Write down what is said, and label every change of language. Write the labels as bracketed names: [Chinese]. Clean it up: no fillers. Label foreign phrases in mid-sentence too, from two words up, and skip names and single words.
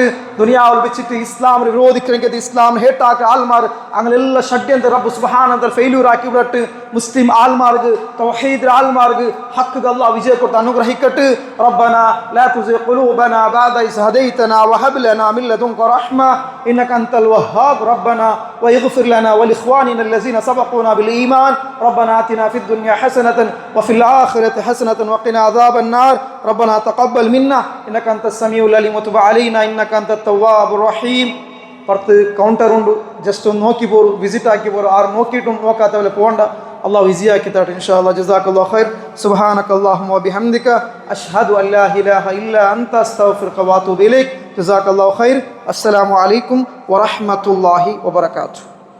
[Malayalam] ദുനിയാവിൽ വെച്ചിട്ട് ഇസ്ലാമിനെ വിരോധിക്കണമെങ്കിൽ ഇസ്ലാം ഹേട്ടാക്കി ആൾമാർ അങ്ങനെല്ലാം ഷഡ്യന്ത്ര റബ്ബ് [Arabic] سبحانه وتعالى [Malayalam] ഫെയിലൂർ ആക്കി വിടട്ട്. മുസ്ലിം ആൾമാർക്ക് തൗഹീദ് ആൾമാർക്ക് ഹക്ക് അല്ലാഹു വിജയ കൊടുത്ത് അനുഗ്രഹിക്കട്ടെ. [Arabic] ربنا لا تزغ قلوبنا بعد إذ هديتنا وهب لنا من لدنك رحمة إنك أنت الوهاب. ربنا ويغفر لنا ولإخواننا الذين سبقونا بالإيمان. ربنا آتنا في الدنيا حسنة وفي الآخرة حسنة وقنا عذاب النار. ربنا تقبل منا إنك أنت السميع العليم وتب علينا إنك أنت التواب الرحيم. [Malayalam] പുറത്ത് കൗണ്ടർ ഉണ്ട്. ജസ്റ്റ് ഒന്ന് നോക്കി പോരും, വിസിറ്റ് ആക്കി പോരും. ആരും നോക്കിയിട്ടും നോക്കാത്ത പോലെ പോകണ്ട. അള്ളാഹു ഈസി ആക്കി തരട്ടെ [Arabic] إن شاء الله. جزاك الله خير. سبحانك اللهم وبحمدك أشهد أن لا إله إلا أنت أستغفرك وأتوب إليك. جزاك الله خير. السلام عليكم ورحمة الله وبركاته.